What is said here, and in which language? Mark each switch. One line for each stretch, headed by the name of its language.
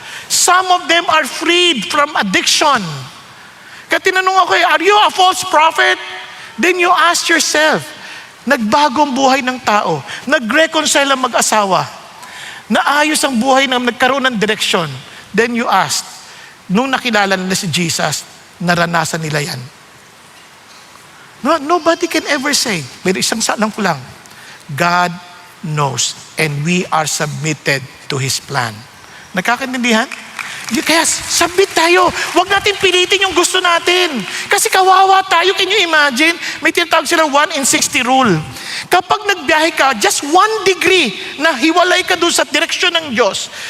English: Some of them are freed from addiction.
Filipino: Kaya tinanong ako,
English: are you a false prophet? Then you ask yourself,
Filipino: nagbagong buhay ng tao, nag-reconcile ang mag-asawa, naayos ang buhay na nagkaroon ng direksyon.
English: Then you ask,
Filipino: nung nakilala nila si Jesus, naranasan nila yan.
English: No, nobody can ever say,
Filipino: pero isang salang ko lang,
English: God knows and we are submitted to His plan.
Filipino: Nagkakaintindihan? Kaya submit tayo. Huwag natin pilitin yung gusto natin. Kasi kawawa tayo.
English: Can you imagine?
Filipino: May tinatawag silang 1 in 60 rule. Kapag nagbiyahe ka, just 1 degree na hiwalay ka doon sa direksyon ng Diyos.